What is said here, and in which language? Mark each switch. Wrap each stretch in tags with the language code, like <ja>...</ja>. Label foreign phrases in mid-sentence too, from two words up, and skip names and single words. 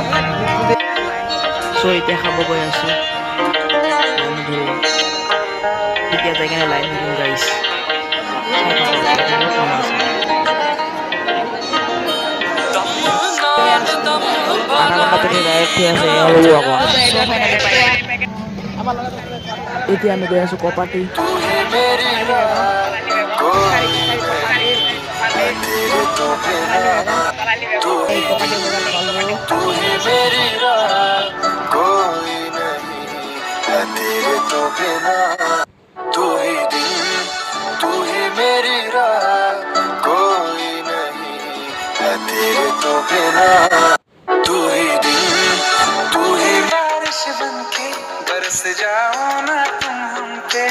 <as>চ' এতিয়া খাব গৈ আছো লাইন ধৰিব এতিয়া যাই কেনে লাইন ধৰিম গাইছ চাই থাকো কোন আছে আধা ঘন্টা ধৰি ডাইৰেক্ট থিয় আছে এয়া ল'ব আকৌ এতিয়া আমি গৈ আছো কপাটি</as> <hi>तेरे तो बिना तू ही दिन तू ही मेरी रात कोई नहीं है तेरे तो बिना तू ही दिन तू ही बारिश बनके बरस जाओ ना तुम हम</hi>